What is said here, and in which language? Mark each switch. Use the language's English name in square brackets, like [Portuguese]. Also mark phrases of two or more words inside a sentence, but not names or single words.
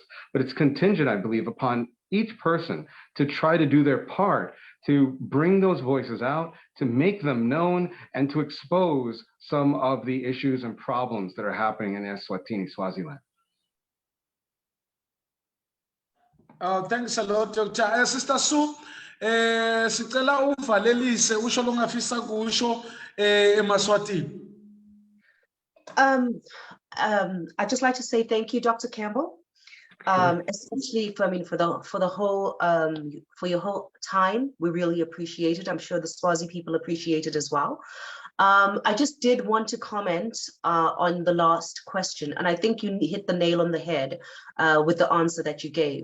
[English] But it's contingent, I believe, upon each person to try to do their part to bring those voices out, to make them known, and to expose some of the issues and problems that are happening in Eswatini, Swaziland. Thanks a lot, Dr. Sister Sue. [Swati] Sicela uvalelise usho longafisa kusho eMaswatini. [English] I'd just like to say thank you, Dr. Campbell, especially for the whole for your whole time. We really appreciate it. I'm sure the Swazi people appreciate it as well. I just did want to comment on the last question, and I think you hit the nail on the head with the answer that you gave.